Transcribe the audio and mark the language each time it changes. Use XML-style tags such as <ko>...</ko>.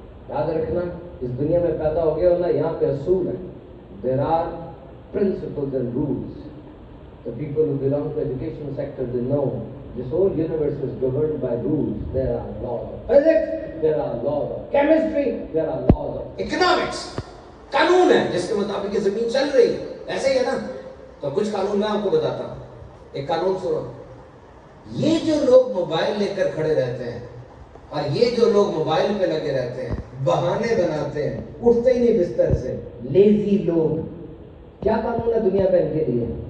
<hi>याद रखना, इस दुनिया में पैदा हो गया हो ना, यहाँ पे असूल है।</hi> <en>There are principles and rules. The people who belong to the education sector, they know this whole universe is governed by rules. There are laws of physics, there are laws of chemistry, there are laws of economics.</en> <hi>कानून है जिसके मुताबिक ये जमीन चल रही है, ऐसे ही है ना। तो कुछ कानून मैं आपको बताता हूँ। एक कानून सुनो, ये जो लोग मोबाइल लेकर खड़े रहते हैं और ये जो लोग मोबाइल पे लगे रहते हैं, बहाने बनाते हैं, उठते ही नहीं बिस्तर से, लेजी लोग, क्या कानून है दुनिया का इनके लिए?</hi>